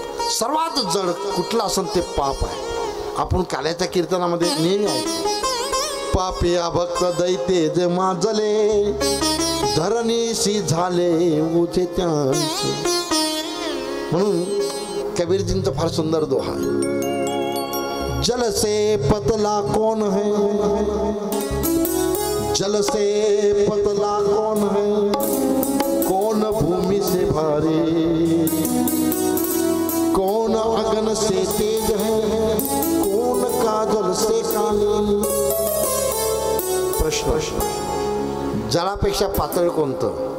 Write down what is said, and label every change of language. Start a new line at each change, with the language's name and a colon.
Marathi: सर्वात जड कुठलं असेल ते पाप आहे. आपण काल्याच्या कीर्तनामध्ये नेहमी आहे, पापिया भक्त दैते जे माजले धरणीशी झाले उचे त्यांचे. म्हणून कबीरजींचा फार सुंदर दोहा आहे.
Hindi: जल से पतला कौन है, जल से पतला कौन है, कौन भूमि से भारी, कौन अगन से तेज है, कौन काजल से काली.
Marathi: प्रश्न, जळापेक्षा पातळ कोणतं?